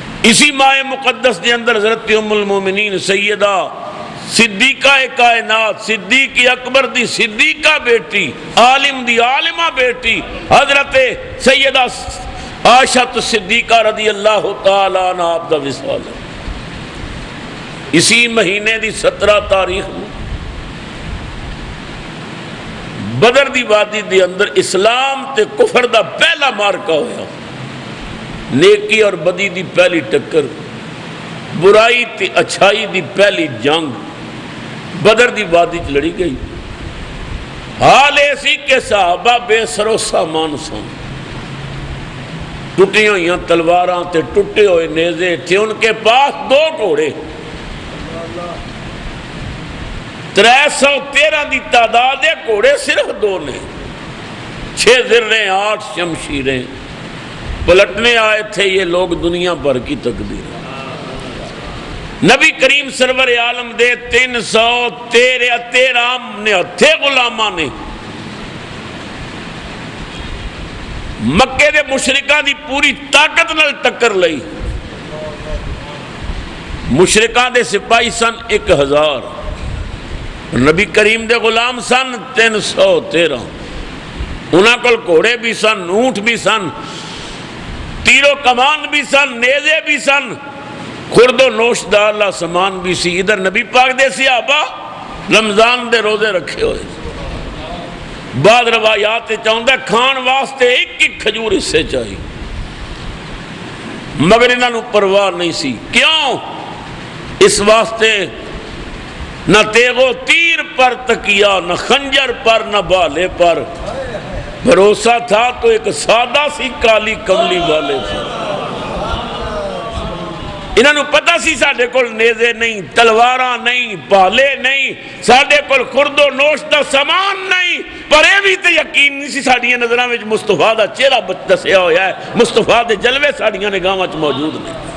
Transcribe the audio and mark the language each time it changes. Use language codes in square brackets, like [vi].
[pa] اسی ماہ مقدس دے اندر حضرت ام المومنین سیدہ صدیقہ کائنات صدیق اکبر دی صدیقہ بیٹی عالم دی عالمہ بیٹی حضرت سیدہ عائشہ صدیقہ رضی اللہ تعالیٰ عنہ آپ دا وصال ہے. اسی مہینے دی 17 تاریخ میں بدر دی وادی دی اندر اسلام تے کفر دا پہلا مارکا ہویا. نیکی اور بدی دی پہلی ٹکر، برائی تے اچھائی دی پہلی جنگ بدر دی وادی چ لڑی گئی. حال ایسی کہ صحابہ بے سر و سامان سن، ٹوٹی ہوئی تلواراں تے ٹوٹے ہوئے نیزے تھے. [ur] ان کے پاس 2 گھوڑے، [pa] 313 دی تعداد ہے، گھوڑے صرف 2 نے، 6 ذریں 8 شمشیریں. [ur] پلٹنے آئے تھے یہ لوگ دنیا بھر کی تقدیر. [pa] نبی کریم سرور عالم دے 313 نے ہتھے غلاماں نے مکے دے مشرکاں دی پوری طاقت نال ٹکر لئی. مشرکاں دے سپاہی سن 1000، نبی کریم دے غلام سن 313. انہاں کول گھوڑے بھی سن، اونٹ بھی سن، تیر و کمان بھی سن، نیزے بھی سن، خرد و نوش دار سامان بھی سی. ادھر نبی پاک دے صحابہ رمضان دے روزے رکھے ہوئے. بعد روایات چاہتا ہے کھان واسطے 1 کھجور حصے چاہیے، مگر انہاں نوں پرواہ نہیں سی. [ur] کیوں؟ اس واسطے نہ تیغ و تیر پر تکیا، نہ خنجر پر، نہ بالے پر. بھروسہ تھا تو ایک سادہ سی کالی کملی والے تھے. [pa] انہاں نوں پتہ سی ساڈے کول نیزے نہیں، تلواراں نہیں، پالے نہیں، ساڈے کول خرد و نوش دا سامان نہیں، پر اے بھی تے یقین نہیں سی ساڈیاں نظراں وچ مصطفیٰ دا چہرہ دسیا ہویا ہے، مصطفیٰ دے جلوے ساڈیاں نگاہاں وچ موجود نے.